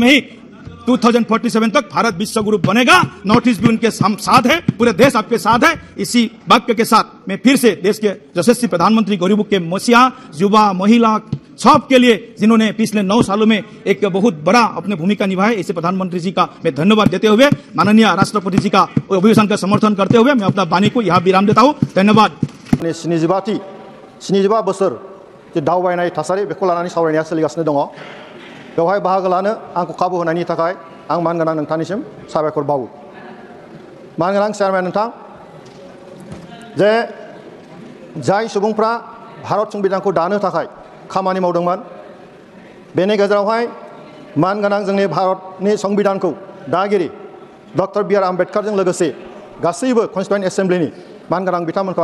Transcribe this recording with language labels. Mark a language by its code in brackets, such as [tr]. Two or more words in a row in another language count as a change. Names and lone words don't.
[hi] में ही 2047 तक भारत विश्व गुरु बनेगा नॉर्थ ईस्ट भी उनके साथ है पूरे देश आपके साथ है इसी वाक्य के साथ मैं फिर से देश के यशस्वी प्रधानमंत्री गरीबों के मसीहा युवा महिला सब के लिए जिन्होंने पिछले 9 सालों में एक बहुत बड़ा अपनी भूमिका निभाई ऐसे प्रधानमंत्री जी का मैं धन्यवाद देते हुए माननीय राष्ट्रपति जी का अभिभाषण का समर्थन करते हुए मैं अपना वाणी को यहाँ विराम देता हूँ धन्यवाद [brx] 75 बोसोर दावबायनाय थासारि बेखौ लानानै सावरायनाया सोलिगासिनो दङ बेवहाय बाहागो लानो आंखौ खाबु होनायनि थाखाय आं मानगोनां नोंथांनिसिम साबायखर बावो मानगोनां चेयारमेन नोंथां जे जाय सुबुंफ्रा भारत संविधानखौ दानो थाखाय खामानि मावदोंमोन बेनि गेजेरावहाय मानगोनां जोंनि भारतनि संविधानखौ दागिरि डक्टर बि आर आम्बेडकारजों लोगोसे गासैबो [en] constituent assemblyni [brx] मानगोनां बिथांमोनखौ